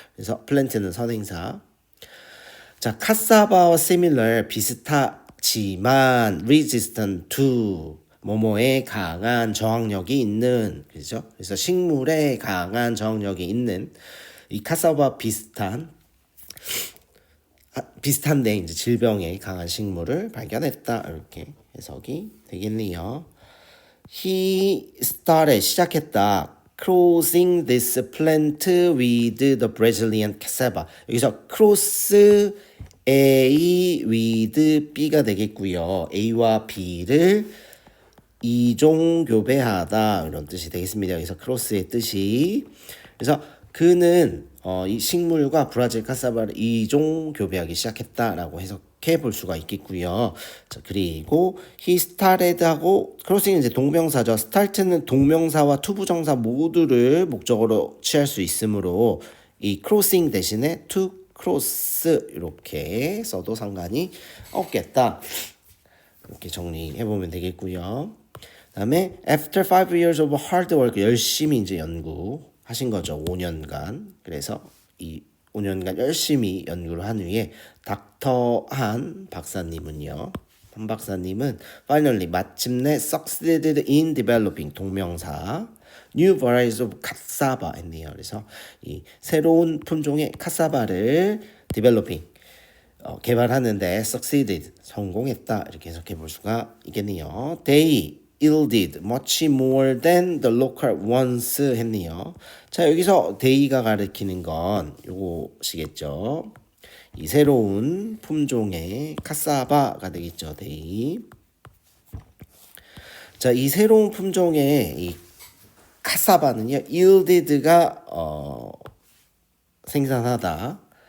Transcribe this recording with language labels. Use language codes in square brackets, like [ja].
[ko] 그래서 plant는 선행사. 자, cassava와 similar 비슷하지만 resistant to 뭐뭐에 강한 저항력이 있는 그죠? 그래서 식물에 강한 저항력이 있는 이 cassava 비슷한데 이제 질병에 강한 식물을 발견했다 이렇게 해석이 되겠네요. [en] He started 시작했다. Crossing this plant with the Brazilian cassava. [ko] 여기서 cross A with B가 되겠고요. A와 B를 이종 교배하다 이런 뜻이 되겠습니다. 여기서 cross의 뜻이 그래서 그는 이 식물과 브라질 카사바를 이종 교배하기 시작했다라고 해석해 볼 수가 있겠고요. 자, 그리고 he started 하고 크로싱은 이제 동명사죠. start는 동명사와 투부정사 모두를 목적으로 취할 수 있으므로 이 crossing 대신에 to cross 이렇게 써도 상관이 없겠다. 이렇게 정리해 보면 되겠고요. 그다음에 after 5 years of hard work 열심히 이제 연구하신 거죠. 5년간. 그래서 이 5년간 열심히 연구를 한 후에 닥터한 박사님은요. [en] 한 박사님은 finally 마침내 succeeded in developing 동명사 new varieties of cassava 했네요. [ko] 그래서 이 새로운 품종의 카사바를 developing 개발하는데 succeeded 성공했다 이렇게 해석해 볼 수가 있겠네요. [en] They yielded much more than the local ones 했네요. [ko] 자 여기서 they가 가리키는 건 요것이겠죠. 이 새로운 품종의 카사바가 되겠죠. [en] they. [ko] 자, 이 새로운 품종의 이 카사바는요. yielded가 생산하다.